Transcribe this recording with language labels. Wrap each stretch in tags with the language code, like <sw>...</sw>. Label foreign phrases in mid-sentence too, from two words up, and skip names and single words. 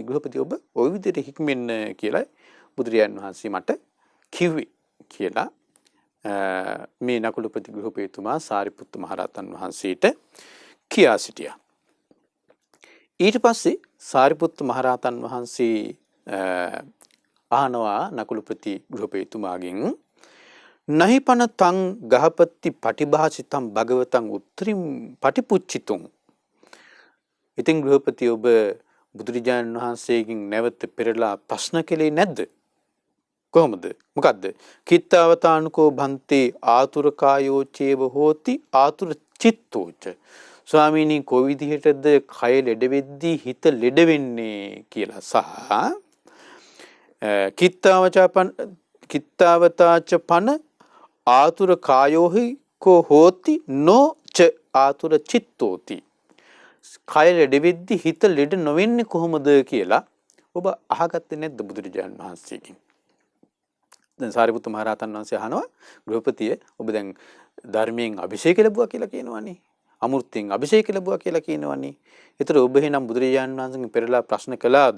<si>ගෘහපති ඔබ ওই විදිහට හික්මෙන්න කියලා බුදුරජාණන් වහන්සේ මට කිව්වේ කියලා මේ නකුලපති ගෘහපතිතුමා සාරිපුත්ත මහ රහතන් වහන්සේට කියා සිටියා. ඊට පස්සේ සාරිපුත්ත මහ රහතන් වහන්සේ ආනවා නකුලපති ගෘහපතිතුමාගෙන්</si> <pi>නහිපන තං ගහපති පටිභාසිතං භගවතං උත්තරින් පටිපුච්චිතුං.</pi> <si>ඉතින් ගෘහපති ඔබ බුදුරජාණන් වහන්සේගෙන් නැවත පෙරලා ප්‍රශ්න කළේ නැද්ද? කොහොමද? මොකද්ද?</si> <pi>කිත්තවතානුකෝ භන්තේ ආතුර කායෝ චේව හෝති ආතුර චිත්තෝච.</pi> <si>ස්වාමීනි කොයි විදිහටද කය ලෙඩ වෙද්දී හිත ලෙඩ වෙන්නේ කියලා සහ</si> <pi>කිත්තවතාච පන ආතුර කායෝහි කෝ හෝති නොච ආතුර චිත්තෝති.</pi> <si>කය ලෙඩ වෙද්දි හිත ලෙඩ නොවෙන්නේ කොහොමද කියලා ඔබ අහගත්තේ නැද්ද බුදුරජාණන් වහන්සේගෙන්? දැන් සාරිපුත්ත මහ රහතන් වහන්සේ අහනවා ගෘහපතිය ඔබ දැන් ධර්මයෙන් අභිෂේක ලැබුවා කියලා කියනවනේ. අමෘතයෙන් අභිෂේක ලැබුවා කියලා කියනවනේ. ඒතර ඔබ එහෙනම් බුදුරජාණන් වහන්සේගෙන් පෙරලා ප්‍රශ්න කළාද?</si>